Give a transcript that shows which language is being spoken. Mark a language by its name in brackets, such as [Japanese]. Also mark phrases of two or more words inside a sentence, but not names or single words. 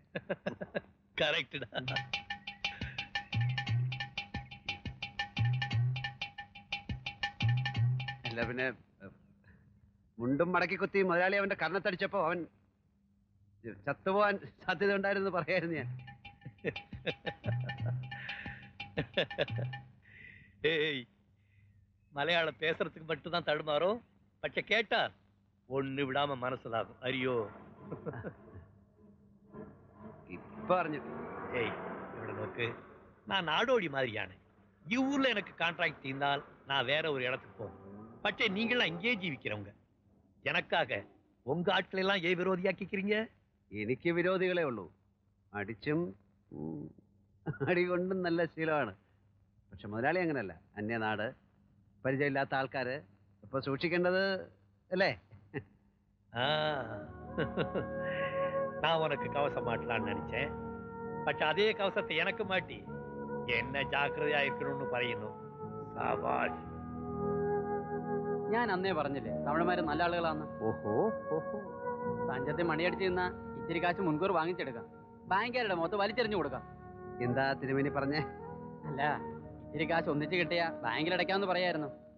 [Malayalam] കറക്റ്റ്. അല്ല പിന്നെ മുണ്ടും മടക്കി കുത്തി മുതലാളി അവന്റെ കർണത്തടിച്ചപ്പോ അവൻ ചത്തുപോകാൻ സാധ്യത ഉണ്ടായിരുന്നു പറയായിരുന്നു ഞാൻ. [Tamil] ஏய், மலையாளம் பேசுறதுக்கு மட்டும்தான் தடுமாறும். பச்சை கேட்டா ஒண்ணு விடாம மனசுதாகும். அறியோ? [Malayalam] ഇപ്പൊ അറിഞ്ഞു. ഏയ്, ഇവിടെ നോക്ക്. [Tamil] நான் நாடோடி மாதிரியான ஊர்ல எனக்கு கான்ட்ராக்ட் தீர்ந்தால் நான் வேற ஒரு இடத்துக்கு போவேன். பச்சை நீங்களாம் இங்கே ஜீவிக்கிறவங்க. எனக்காக உங்க ஆட்கள் எல்லாம் ஏன் விரோதியாக்கிக்கிறீங்க? [Malayalam] എനിക്ക് വിരോധികളെ ഉള്ളൂ. അടിച്ചും അടി കൊണ്ടും നല്ല ശീലമാണ്. പക്ഷെ മുതലാളി അങ്ങനല്ല. അന്യനാട്, പരിചയമില്ലാത്ത ആൾക്കാര്. ഇപ്പൊ സൂക്ഷിക്കേണ്ടത് അല്ലേ? [Tamil] நான் உனக்கு கவசம் மாட்டலான்னு நினைச்சேன். பட் அதே கவசத்தை எனக்கு மாட்டி என்ன ஜாக்கிரதையா இருக்கணும்னு പറയുന്നു. [Malayalam] സാബാഷ്. ഞാൻ അന്നേ പറഞ്ഞില്ലേ തമിഴന്മാര് നല്ല ആളുകളാന്ന്. ഓഹോ ഓഹോ. പഞ്ചത്തെ മണിയടിച്ച് നിന്നാ ഇത്തിരി കാശ് മുൻകൂർ വാങ്ങിച്ചെടുക്കാം. ബാങ്കുകാരുടെ മുഖത്ത് വലിച്ചെറിഞ്ഞു കൊടുക്കാം. എന്താ തിരുമേനി പറഞ്ഞേ? അല്ല, ഇത്തിരി കാശ് ഒന്നിച്ച് കിട്ടിയ ബാങ്കിലടയ്ക്കാമെന്ന് പറയായിരുന്നു.